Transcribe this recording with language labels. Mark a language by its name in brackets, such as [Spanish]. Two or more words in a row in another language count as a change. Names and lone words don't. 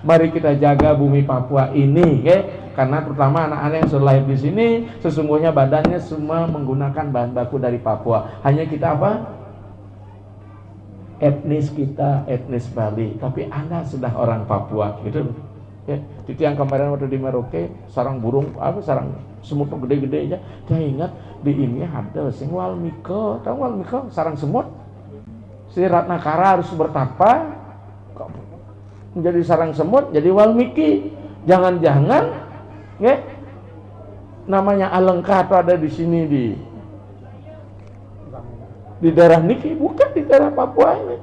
[Indonesian] Mari kita jaga bumi Papua ini, karena terutama anak-anak yang sudah lahir di sini, sesungguhnya badannya semua menggunakan bahan baku dari Papua. Hanya kita apa? Etnis kita, etnis Bali, tapi Anda sudah orang Papua, gitu. Itu yang kemarin waktu di Merauke, sarang burung, sarang semut gede-gede aja, dia ingat di ini ada sing Walmiko, tahu Walmiko, sarang semut. Si Ratnakara harus bertapa, menjadi sarang semut, jadi Walmiki. Jangan-jangan, namanya Alengka itu ada di sini di daerah Niki, bukan di daerah Papua ini.